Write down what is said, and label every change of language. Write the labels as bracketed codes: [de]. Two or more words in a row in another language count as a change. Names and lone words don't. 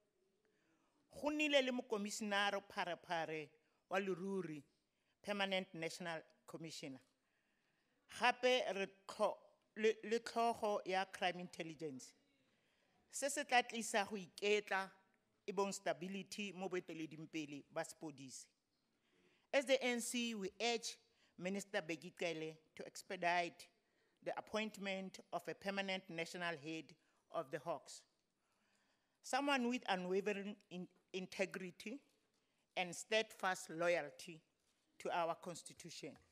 [tn] Go nnile le mokomisinara pharephare wa leruri, [en] Permanent National Commissioner. [tn] Gape le tlhogo ya [en] crime intelligence. [tn] Se se tla tlisa go iketla e bong stability mo boeteledimpele ba sepodisi. [en] As the ANC, we urge Minister Begitele to expedite the appointment of a permanent national head of the Hawks. Someone with unwavering integrity and steadfast loyalty to our Constitution.